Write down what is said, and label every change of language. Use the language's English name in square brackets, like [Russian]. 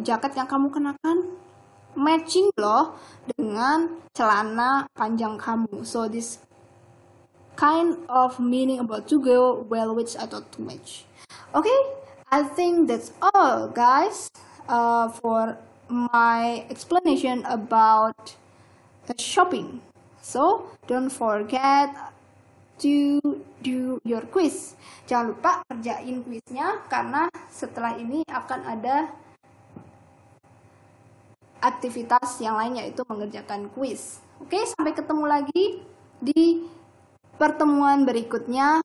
[Indonesian] Jaket yang kamu kenakan matching loh dengan celana panjang kamu. [English] So this kind of meaning about to go well with atau to match. Okay, I think that's all, guys, for my explanation about shopping. So don't forget to do your quiz. [Indonesian] Jangan lupa kerjain quiznya, karena setelah ini akan ada aktivitas yang lain, yaitu mengerjakan kuis. Oke, sampai ketemu lagi di pertemuan berikutnya.